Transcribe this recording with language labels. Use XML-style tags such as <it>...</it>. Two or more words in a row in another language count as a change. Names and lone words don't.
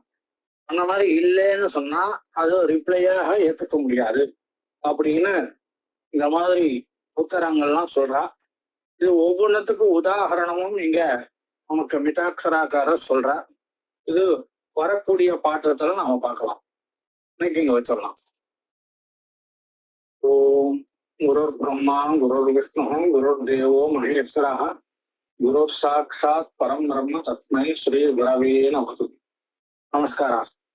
<ta>அந்த மாதிரி இல்லைன்னு சொன்னா அது ரிப்ளையாக ஏற்றுக்க முடியாது அப்படின்னு இந்த மாதிரி உத்தரங்கள்லாம் சொல்றா. இது ஒவ்வொன்றத்துக்கும் உதாரணமும் இங்க நமக்கு மிதாட்சராக்காரர் சொல்றா. இது வரக்கூடிய பாற்றத்துல நாம பார்க்கலாம். இன்னைக்கு இங்க வச்சிடலாம்.</ta> <sa>गुरुर् ब्रह्मा गुरुर् विष्णुः गुरुर् देवो महेश्वरः गुरुः साक्षात् परं ब्रह्म तस्मै श्री गुरवे नमः.</sa> <ta>நமஸ்காரம்.</ta>